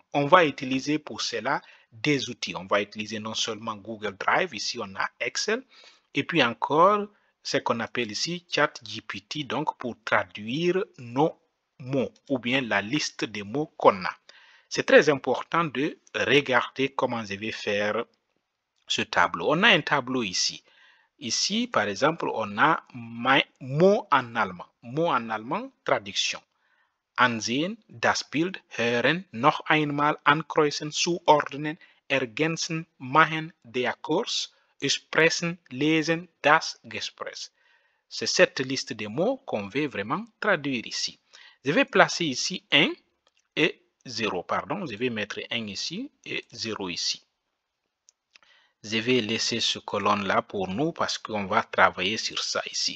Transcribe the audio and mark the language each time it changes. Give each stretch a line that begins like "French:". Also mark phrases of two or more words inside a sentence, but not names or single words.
French: On va utiliser pour cela des outils. On va utiliser non seulement Google Drive, ici on a Excel, et puis encore ce qu'on appelle ici ChatGPT, donc pour traduire nos mots ou bien la liste des mots qu'on a. C'est très important de regarder comment je vais faire ce tableau. On a un tableau ici. Ici, par exemple, on a mot en allemand. Mot en allemand, traduction.
German: Ansehen, das Bild, hören, noch einmal ankreuzen, zuordnen, ergänzen, machen, der Kurs, sprechen, lesen, das Gespräch.
French: C'est cette liste de mots qu'on veut vraiment traduire ici. Je vais placer ici 1 et 0, pardon. Je vais mettre 1 ici et 0 ici. Je vais laisser ce colonne-là pour nous parce qu'on va travailler sur ça ici.